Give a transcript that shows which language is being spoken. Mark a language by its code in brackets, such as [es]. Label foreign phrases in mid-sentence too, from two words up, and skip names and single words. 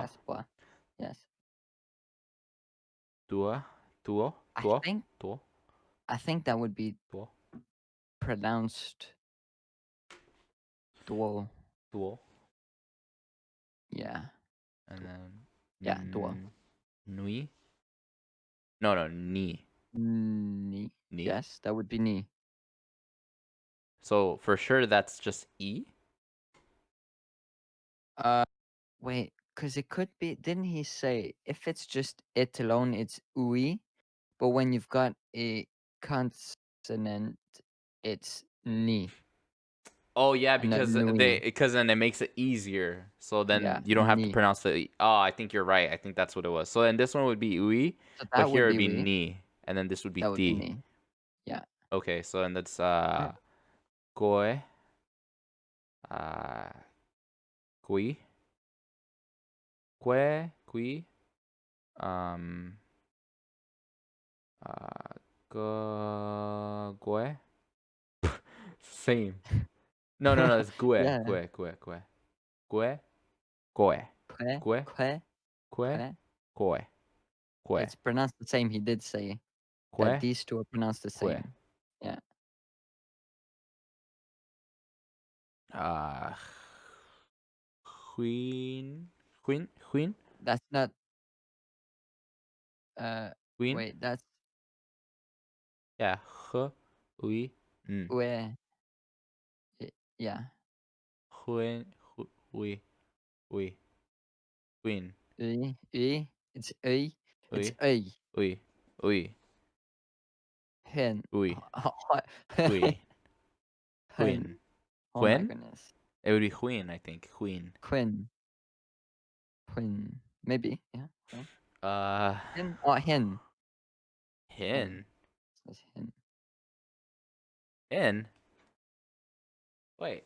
[en] Yes, bois. Yes. tua tuo I tuo think tuo I think that would be tuo pronounced duo. tuo Yeah. and then Yeah, duo. nui no ni Ni. ni. Yes, that would be ni. So for sure that's just e. Uh wait, because it could be, didn't he say if it's just it alone it's ui, but when you've got a consonant it's ni. Oh yeah, And not they nui. because then it makes it easier. So Yeah, then you don't have to ni. pronounce the e. Oh, I think you're right. I think that's what it was. So then this one would be ui, So but that here would it would be be ui. ni, and then this would be That would be ti. ni. Yeah. Okay, so then that's Right. goe, uh, kui, kui, um, goe. Same. No. It's gue, Yeah. gue, gue, gue, gue, goe, Que, gue, que, gue, que. goe, gue, It's pronounced the same. He did say that gue, these two are pronounced the gue. same. Yeah. Uh, queen, That's not queen. wait, that's Yeah, hui, where yeah. queen, hui, hui, queen, It's a. It's hui, a. hui, hui, Hen. hui, queen, Hen. queen. Oh my Quinn? goodness. It would be queen, I think. Queen. Quinn. Quinn. Maybe. Yeah. Quinn. Uh, Hin. Oh, hin. hin. Says hin. In? Wait.